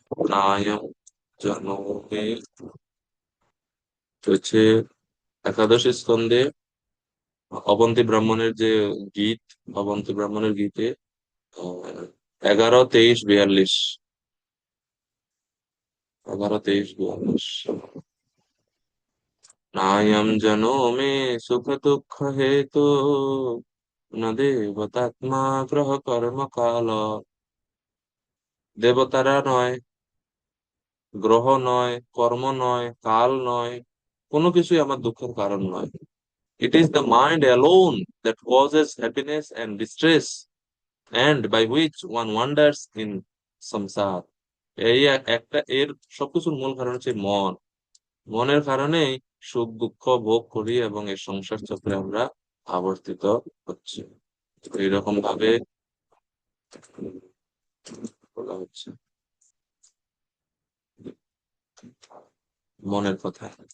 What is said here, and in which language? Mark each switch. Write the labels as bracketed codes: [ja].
[sa] নায়ম জনমে হচ্ছে একাদশ স্কন্ধে অবন্তী ব্রাহ্মণের যে গীত, অবন্তী ব্রাহ্মণের গীতে 11, 23, 42, 11, 23, 42 নায়ম জনমে সুখ দুঃখ হেতু ন দেবতাত্মা গ্রহ কর্ম কাল। [bn] দেবতারা নয়, গ্রহ নয়, কর্ম নয়, কাল নয়, কোনো কিছুই আমার দুঃখের কারণ নয়। [en] It is the mind alone that causes happiness and distress, and by which one wanders in samsara. [bn] এই একটা এর সবকিছুর মূল কারণ হচ্ছে মন। মনের কারণেই সুখ দুঃখ ভোগ করি এবং এই সংসার চক্রে আমরা আবর্তিত হচ্ছি। এইরকম ভাবে বলা হচ্ছে মনের কথা।